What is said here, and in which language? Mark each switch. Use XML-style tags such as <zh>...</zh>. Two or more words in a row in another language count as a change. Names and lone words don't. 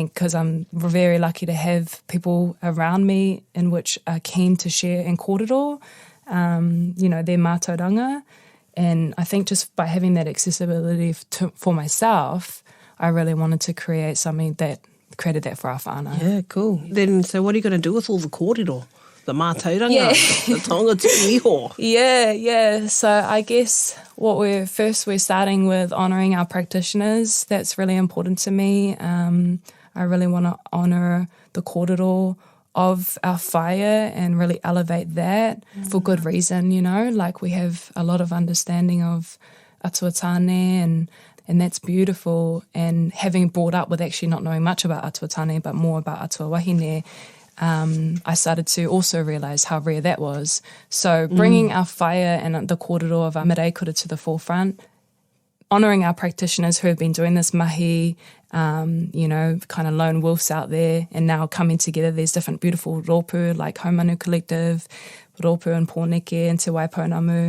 <en>Because I'm very lucky to have people around me in which are keen to share in kōrero, you know, their mātauranga. And I think just by having that accessibility for myself, I really wanted to create something that created that for our whānau. Yeah, cool. Then, so what are you going to do with all the kōrero? The mātauranga, the</en> <mi>taonga iho.</mi> <en>Yeah. So I guess we're starting with honouring our practitioners. That's really important to me. I really want to honour the kōrero of our whaia and really elevate that for good reason, you know. Like we have a lot of understanding of</en> <mi>atua tāne</mi> <en>and that's beautiful. And having brought up with actually not knowing much about</en> <mi>atua tāne</mi> <en>but more about</en> <mi>atua wahine,</mi> <en>I started to also realise how rare that was. So bringing our whaia and the kōrero of our maraekura to the forefront, honouring our practitioners who have been doing this mahi, you know, kind of lone wolves out there, and now coming together. There's different beautiful rōpū like Haumanu Collective, rōpū and Pōneke and Te Waipounamu.</en>